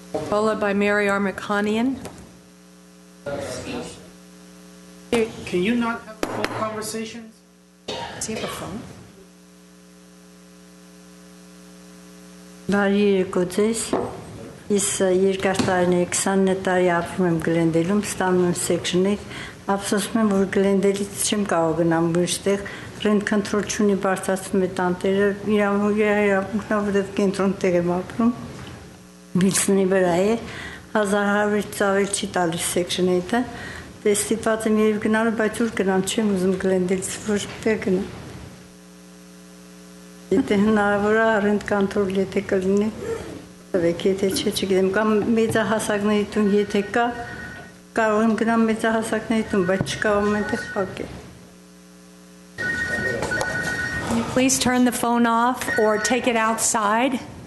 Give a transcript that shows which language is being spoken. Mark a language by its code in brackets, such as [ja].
[en] Followed by Mary Armakanian. Can you not have full conversations? Does he have a phone? [hy] Բարի եկոծես, ես երկար տարիներ 20 տարի ապրում եմ Glendale-ում, ստանում եմ section-ներ, ափսոսում եմ, որ Glendale-ից չեմ կարող գնամ որտեղ rent control չունի բարձրացնում է տանտերը, իրավունքն որտեղ կենտրոն տեղ եմ ապրում, Wilson-ի վրա է, 1100-ից ավել չի տալիս section 8-ը, դե ստիպված եմ երբ գնալու, բայց ուր գնամ, չեմ ուզում Glendale-ից որտեղ գնամ։ Եթե հնարավոր է rent control եթե կլինի, տվեք, եթե չէ, չգիտեմ, կամ մեծահասակների տուն եթե կա, կարող եմ գնամ մեծահասակների տուն, բայց չկարողում այնտեղ փակել։ [en] Can you please turn the phone off or take it outside?